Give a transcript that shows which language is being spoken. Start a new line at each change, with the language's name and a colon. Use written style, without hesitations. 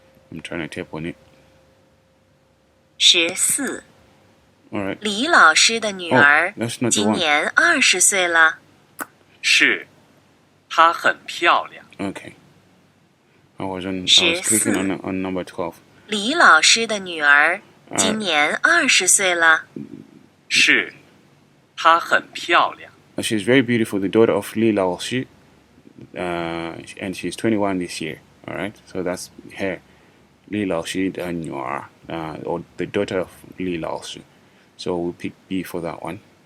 English: I'm trying to tap on it. 14 Alright.
Chinese: 李老师的女儿
English: that's not the
Chinese: 今
English: one.
Chinese: 年20岁了。是，它很漂亮。
English: Okay. I was clicking on number 12.
Chinese: 李老师的女儿今年20岁了。是，她很漂亮。
English: She's very beautiful, the daughter of Li Laoshi. And she's 21 this year. Alright. So that's her. Li Laoshi, the女儿, or the daughter of Li Laoshi. So we'll pick B for that one.